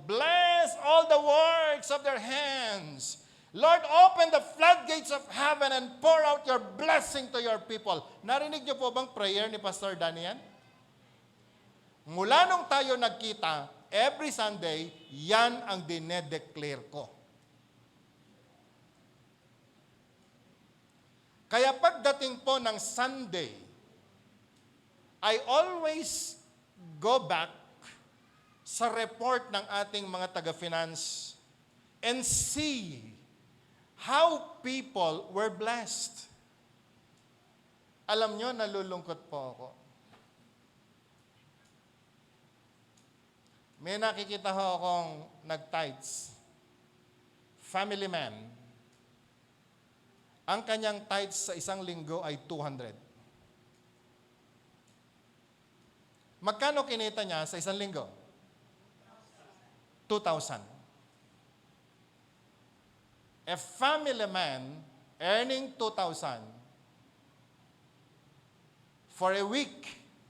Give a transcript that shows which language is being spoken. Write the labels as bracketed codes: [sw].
[en] Bless all the works of their hands. Lord, open the floodgates of heaven and pour out your blessing to your people. [tl] Narinig niyo po bang prayer ni Pastor Daniel? Mula nung tayo nagkita, [en] every Sunday, [tl] yan ang dinedeclare ko. Kaya pagdating po ng Sunday, [en] I always go back [tl] sa report ng ating mga taga-finance [en] and see how people were blessed. [tl] Alam nyo, nalulungkot po ako. May nakikita ho akong nag-tithes. Family man. Ang kanyang tithes sa isang linggo ay 200. Magkano kinita niya sa isang linggo? 2,000. [en] A family man earning 2,000 for a week.